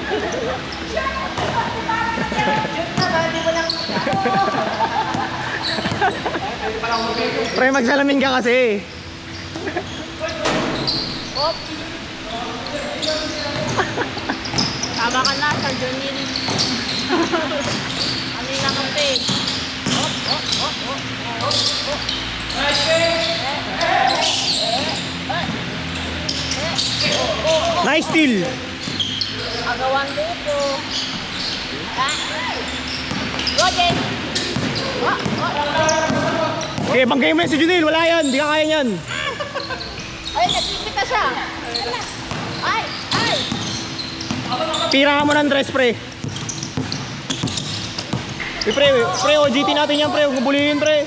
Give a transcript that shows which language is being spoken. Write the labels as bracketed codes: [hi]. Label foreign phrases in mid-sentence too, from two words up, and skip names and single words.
[tl] Pre, magsalamin ka kasi. Op. Tama ka na, Sir Junil. Ano yung nakampi? Op, op, op, op, op, op. [en] Nice steal. [tl] Agawan dito. Go, Jay. Okay, banggay mo yan si Junil. Wala yan. Di ka kaya yan. Ay, nagsipit na siya. Ay, ay. Tirahan mo ng dress, pre. Pre, OGT natin yan, pre. Huwag mo bulihin, pre.